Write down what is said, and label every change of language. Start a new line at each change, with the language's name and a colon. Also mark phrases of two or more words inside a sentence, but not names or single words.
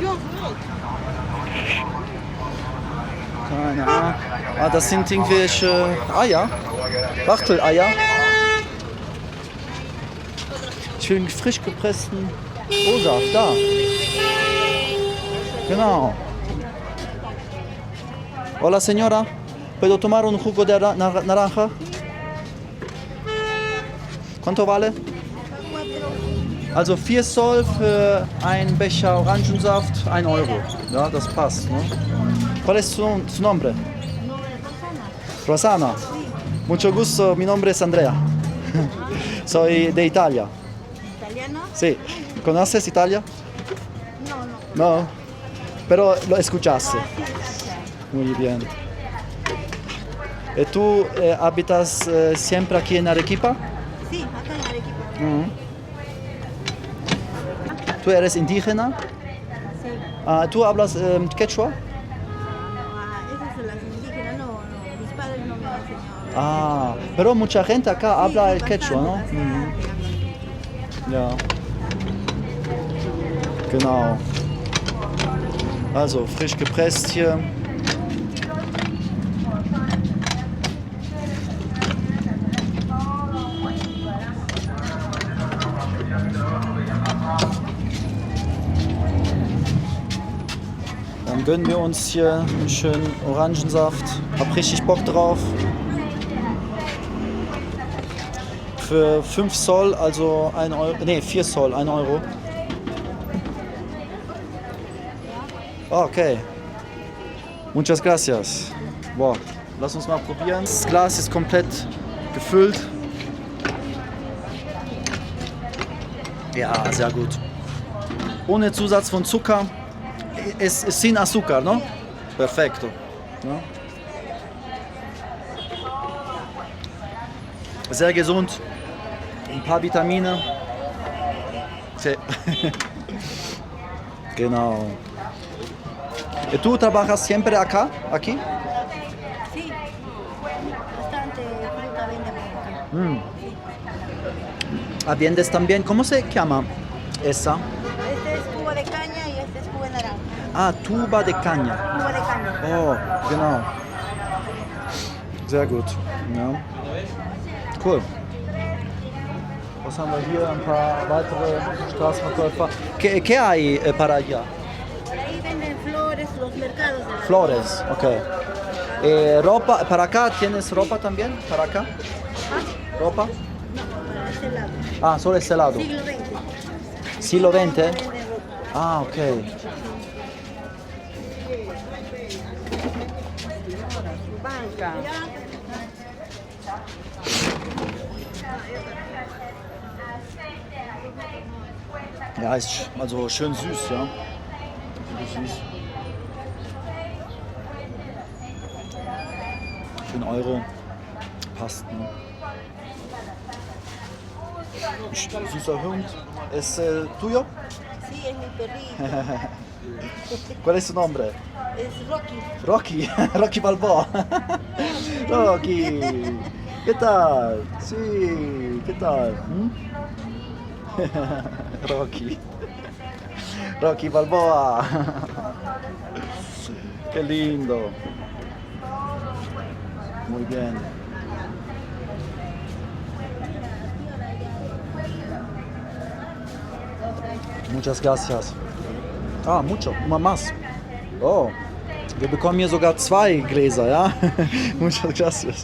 German: Keine Ahnung. Ah, das sind irgendwelche Eier. Wachteleier. Ich will einen frisch gepressten O-Saft. Da. Genau.
Spanish: Hola, señora. ¿Puedo tomar un jugo de naranja? ¿Cuánto vale?
German: Also 4 Sol für einen Becher Orangensaft, 1 Euro. Ja, das passt. Ne?
Spanish: ¿Cuál es su nombre? Rosana. Mucho gusto, mi nombre es Andrea. Soy de Italia. ¿Italiano? Sí. ¿Conoces Italia? No. No. Pero lo escuchaste. Muy bien. ¿Tú habitas siempre aquí en Arequipa? Sí, acá en Arequipa. Mhm. ¿Tú eres indígena? Sí. ¿Tú hablas quechua? Esas son las indígenas, no. Mis padres no me han enseñado. Pero mucha gente acá habla el bastante, quechua, ¿no? bastante Mhm. hablan quechua.
German: Ja. Genau. Also frisch gepresst hier. Dann gönnen wir uns hier einen schönen Orangensaft. Hab richtig Bock drauf. Für 5 Sol, also 1 Euro, nee, 4 Sol, 1 Euro. Okay.
Spanish: Muchas gracias.
German: Boah, lass uns mal probieren. Das Glas ist komplett gefüllt. Ja, sehr gut. Ohne Zusatz von Zucker. Es ist
Spanish: sin azúcar, ¿no? Perfecto. ¿No?
German: Sehr gesund. Ein paar Vitamine. Sí. Genau.
Spanish: ¿Tú trabajas siempre acá? ¿Aquí? Sí. Bastante fruta venden por acá. ¿Vendes también? ¿Cómo se llama esa? Este es jugo de caña y este es jugo de naranja. Tuba de caña. Jugo de caña.
German: Oh, genau. Sehr gut. Ja. Cool. Was haben wir hier? Ein paar weitere Straßenverkäufer.
Spanish: ¿Qué hay para allá? Ahí venden flores, los mercados de las Flores, okay. Ropa, ¿para acá tienes ropa también? ¿Para acá? ¿Ropa? para este lado. Solo este lado. Siglo XX. Siglo XX. Venden ropa. Ah, okay. Banca.
German: Ja, ist also schön süß, ja. Wirklich süß. Für einen Euro passt, ne? Süßer Hund.
Spanish: ¿Es el tuyo? Sí, es mi perrito. ¿Cuál es su nombre? Es Rocky. Rocky, Rocky Balboa. Rocky, ¿qué tal? Sí, ¿qué tal? ¿Mm? Rocky, Rocky Balboa. Qué lindo. Muy bien. Muchas gracias. Ah, mucho, más.
German: Oh, wir bekommen hier sogar 2 Gläser, ja?
Spanish: Muchas gracias.